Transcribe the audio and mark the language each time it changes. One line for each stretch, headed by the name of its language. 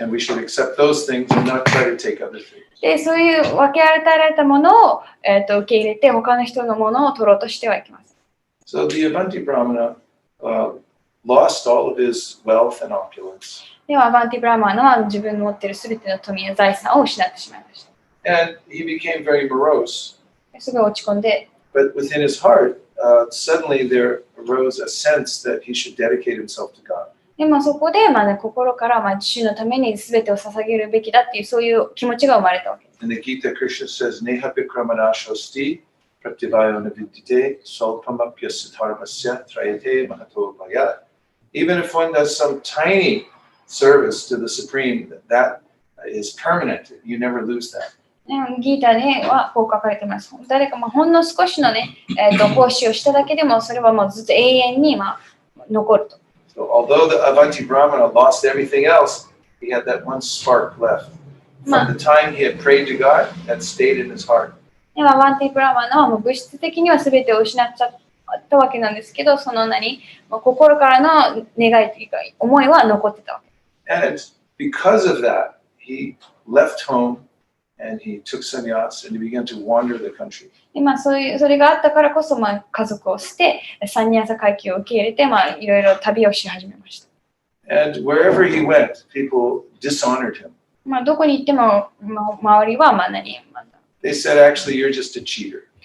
English: And we should accept those things and not try to take other things.
Japanese: で、そういう分け与えられたものを、受け入れて、他の人のものを取ろうとしてはいけません。
English: So the Avanti Brahmana lost all of his wealth and opulence.
Japanese: では、アバンティブラマーナは自分の持っているすべての富や財産を失ってしまいました。
English: And he became very morose.
Japanese: すごい落ち込んで、
English: But within his heart, suddenly there arose a sense that he should dedicate himself to God.
Japanese: でそこで、心から、主のために全てを捧げるべきだっていう、そういう気持ちが生まれたわけです。
English: In the Gita, Krishna says,
Sanskrit: Neha Bikramana Shosti Pratibhayo Navidite Solpamapya Siddharmasya Trayate Mahato Bhayat.
English: Even if one does some tiny service to the Supreme, that is permanent. You never lose that.
Japanese: ギータではこう書かれています。誰かほんの少しのね、奉仕をしただけでもそれはもうずっと永遠に残ると。
English: So although the Avanti Brahmana lost everything else, he had that one spark left. From the time he had prayed to God, that stayed in his heart.
Japanese: でアバンティブラマナは物質的には全てを失っちゃったわけなんですけど、その心からの願いというか思いは残ってたわけ。
English: And because of that, he left home and he took sannyas and he began to wander the country.
Japanese: でそれがあったからこそ、家族を捨て、サンニャーサ階級を受け入れて、いろいろ旅をし始めました。
English: And wherever he went, people dishonored him.
Japanese: まあ、どこに行っても、周りは
English: They said, actually, you're just a cheater.